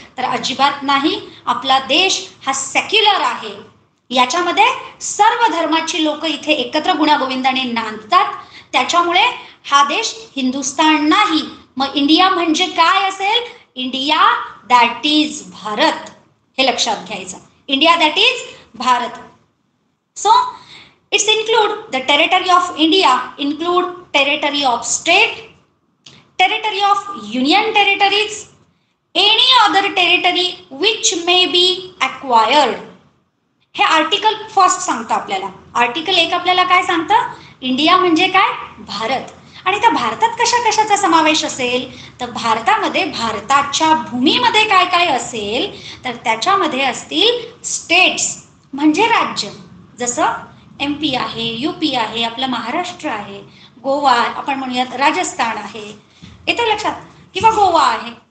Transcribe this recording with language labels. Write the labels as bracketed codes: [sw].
[mr] तर अजिबात नाही. आपला देश हा सेक्युलर आहे. याच्यामध्ये सर्व धर्माची लोक इथे एकत्र गुण्यागोविंदाने नांदतात. त्याच्यामुळे हा देश हिंदुस्थान नाही. मग इंडिया म्हणजे काय असेल? [en] India that is Bharat, [mr] हे लक्षात घ्यायचं. [en] India that is Bharat. So it's include the territory of India, include territory of state, territory of union territories, any other territory which may be acquired. [mr] हे आर्टिकल फर्स्ट सांगतं आपल्याला. Article 1 आपल्याला काय सांगतं? India म्हणजे काय? भारत. आणि त्या भारतात कशा कशाचा समावेश असेल? तर भारतामध्ये, भारताच्या भूमीमध्ये काय काय असेल? तर त्याच्यामध्ये असतील स्टेट्स म्हणजे राज्य, जसं MP आहे, UP आहे, आपलं महाराष्ट्र आहे, गोवा, आपण म्हणूयात राजस्थान आहे, येतं लक्षात, किंवा गोवा आहे.